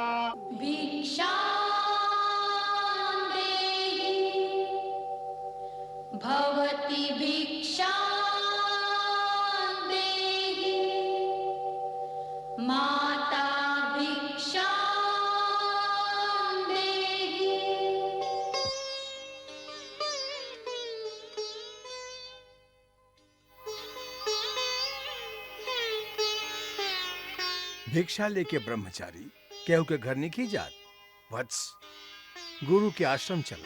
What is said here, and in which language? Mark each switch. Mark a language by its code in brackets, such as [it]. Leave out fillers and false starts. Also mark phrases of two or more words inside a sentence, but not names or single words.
[sa] भिक्षां देहि भवति भिक्षां देहि, माता भिक्षां देहि। [bho] भिक्षा लेके ब्रह्मचारी केहू के घर नहीं जात। वत्स, गुरु के आश्रम चला।